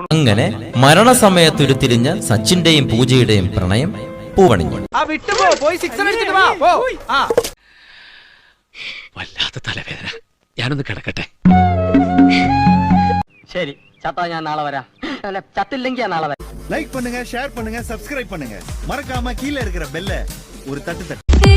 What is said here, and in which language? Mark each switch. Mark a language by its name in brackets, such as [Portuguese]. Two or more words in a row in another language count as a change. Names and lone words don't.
[Malayalam] അങ്ങനെ മരണസമയത്ത് ഉരുത്തിരിഞ്ഞ സച്ചിന്റെയും പൂജയുടെയും പ്രണയം പൂവണിഞ്ഞു. വല്ലാത്ത തലവേദന, ഞാനൊന്ന് കിടക്കട്ടെ. ശരി ചത്താ ഞാൻ നാളെ വരാം. അല്ല ചത്തില്ലെങ്കിൽ ഞാൻ നാളെ വരാം. [Tamil] லைக் பண்ணுங்க, ஷேர் பண்ணுங்க, சப்ஸ்கிரைப் பண்ணுங்க. மறக்காம கீழே இருக்கிற பெல்ல ஒரு தட்டு தட்டு.